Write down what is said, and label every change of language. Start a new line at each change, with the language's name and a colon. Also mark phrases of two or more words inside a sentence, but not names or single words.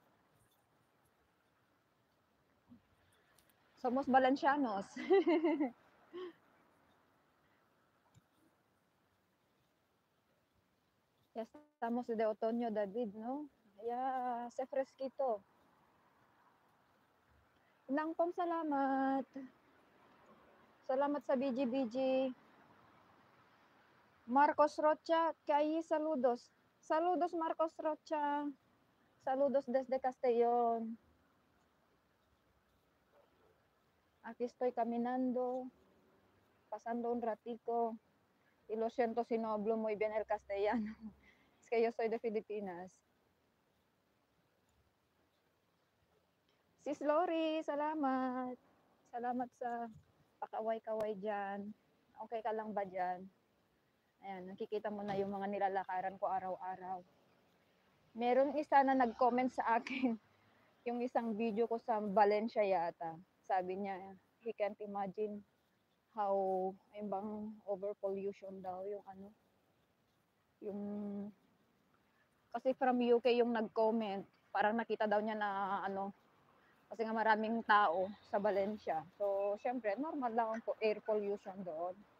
Spanish: Somos valencianos. Ya estamos de otoño, David, ¿no? Ya hace fresquito.
Filipino: Nang pong salamat. Salamat sa BG.
Spanish: Marcos Rocha, que ahí saludos. Saludos, Marcos Rocha. Saludos desde Castellón. Aquí estoy caminando, pasando un ratico. Y lo siento si no hablo muy bien el castellano. Es que yo soy de Filipinas.
Filipino: Sis Lori, salamat. Salamat sa pakaway-kaway dyan. Okay ka lang ba dyan? Ayan, nakikita mo na yung mga nilalakaran ko araw-araw. Meron isa na nag-comment sa akin, yung isang video ko sa Valencia yata. Sabi niya,
English: he can't imagine how,
Filipino: yung bang overpollution daw, yung ano, yung, kasi
English: from UK
Filipino: yung nag-comment, parang nakita daw niya na ano, kasi nga maraming tao sa Valencia. So, syempre, normal lang po
English: air pollution
Filipino: doon.